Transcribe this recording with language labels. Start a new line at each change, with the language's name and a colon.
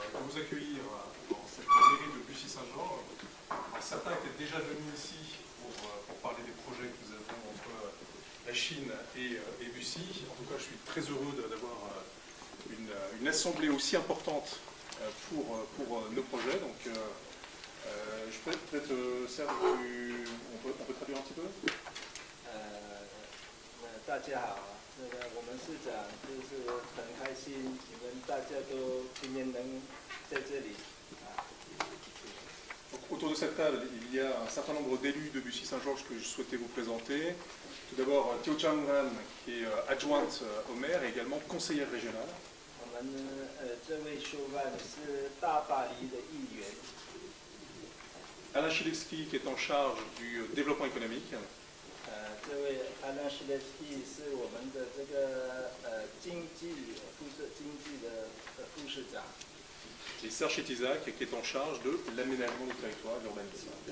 French: Accueillir dans cette mairie de Bussy-Saint-Jean. Certains étaient déjà venus ici pour parler des projets que nous avons entre la Chine et Bussy. En tout cas, je suis très heureux d'avoir une assemblée aussi importante pour nos projets. Donc, je peux peut-être, Serge, on peut traduire un petit peu
Chinese: 大家好，我们市长就是很开心，你们大家都今天能在这里。
French: Autour de cette table, il y a un certain nombre d'élus de Bussy-Saint-Georges que je souhaitais vous présenter. Tout d'abord, Tiao Chang-Han, qui est adjointe au maire et également conseillère régionale.
Chinese: 我们这位修范是大巴黎的议员。
French: Alain Chilevski, qui est en charge du développement économique.
Chinese: 这位 Alain Chilevski 是我们的这个经济的副市长。
French: Et Serge Chetizac, qui est en charge de l'aménagement du territoire et de l'urbanisme.